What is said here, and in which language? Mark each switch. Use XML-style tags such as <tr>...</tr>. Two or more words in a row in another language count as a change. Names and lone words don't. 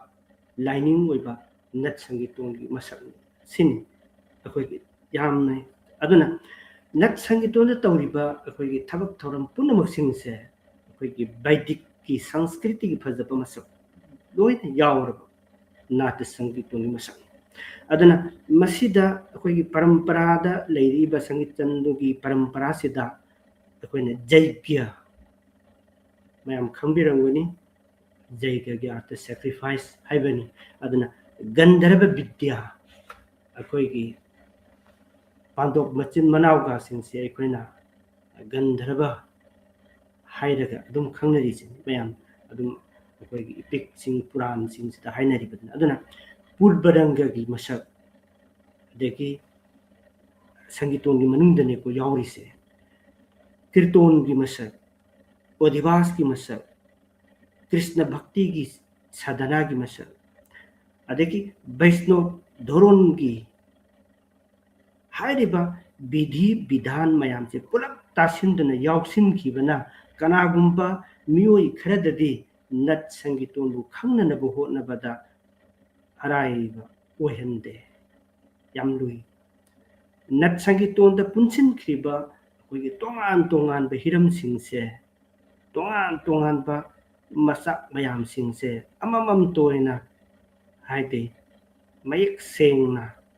<mni>lining oiba nat sangiton gi masak sin akhoi yamna aduna nat sangiton da tawriba akhoi thabak thoram punamak singse akhoi Vedic ki Sanskriti ki phajaba masak loina yauraba nat sangiton gi masak aduna masida akhoi paramparada leiriba sangitandu gi parampara sida akhoi jaigya mayam khambirangani jaigya gi artha sacrifice haibani aduna gandharva vidya akhoi pandok machin manaw ga singse aikoina gandharva hairaga adum khangnari sin mayam adum aikoigi epic sing puran sing sida hainari badna aduna purbaranga gi masak deki sangiton gi manungdane ko yauri se kirton gi masak odhivas gi masak krishna bhakti gi sadhana gi masak adeki Vaishnav dhoron gi hairiba vidhi vidhan mayam se pulap tasindana yauksin khibana kanagumba miyoi kharadadi nat sangiton bu khangnana bu hotnabada araiba ohende yamlui nat sangiton da punsin khiba koigi tongan ba hiram singse tongan ba masak mayam singse amamam toina haide mayek sengna</mni>